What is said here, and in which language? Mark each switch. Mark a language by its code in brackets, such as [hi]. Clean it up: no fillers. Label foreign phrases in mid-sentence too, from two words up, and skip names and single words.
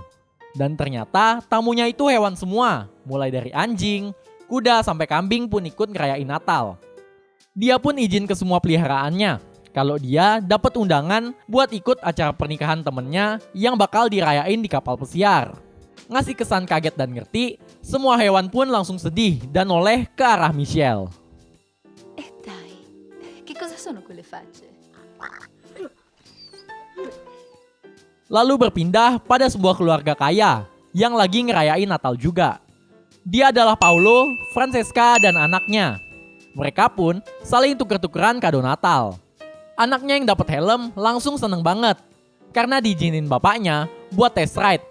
[id] Dan ternyata tamunya itu hewan semua, mulai dari anjing, kuda sampai kambing pun ikut ngerayain Natal. Dia pun izin ke semua peliharaannya kalau dia dapat undangan buat ikut acara pernikahan temennya yang bakal dirayain di kapal pesiar. Ngasih kesan kaget dan ngerti, semua hewan pun langsung sedih dan noleh ke arah Michelle. [it] Dai, che cosa sono quelle facce? [id] Lalu berpindah pada sebuah keluarga kaya yang lagi ngerayain Natal juga. Dia adalah Paolo, Francesca, dan anaknya. Mereka pun saling tuker-tukeran kado Natal. Anaknya yang dapat helm langsung seneng banget karena diizinin bapaknya buat [en] test ride.